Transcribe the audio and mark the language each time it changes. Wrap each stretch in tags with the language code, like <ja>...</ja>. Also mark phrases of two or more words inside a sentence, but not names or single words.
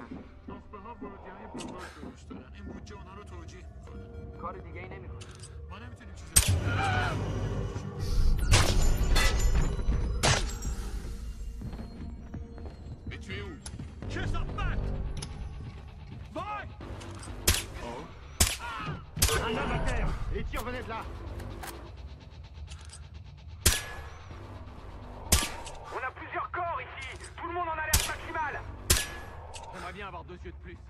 <fa>نخبه ها ورودی‌های بزرگ درست دارن. این بودجه اونا رو توجیه میکنه. کار دیگه ای نمیکنه. ما نمیتونیم چیزی توی اون کثافت! وای!</fa> <fr>Un homme à terre! Et tire, venez de là! On a plusieurs corps ici! Tout le monde en alerte maximale! J'aimerais bien avoir 2 yeux de plus.</fr>